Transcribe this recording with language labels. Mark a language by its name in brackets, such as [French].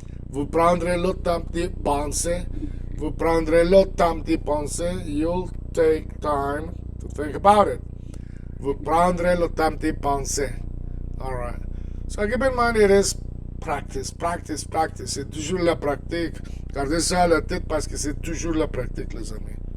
[French] Vous prendrez le temps d'y penser. Vous prendrez le temps d'y penser. [English] You'll take time to think about it. [French] Vous prendrez le temps d'y penser. [English] All right. So keep in mind, it is practice. [French] C'est toujours la pratique. Gardez ça à la tête parce que c'est toujours la pratique, les amis.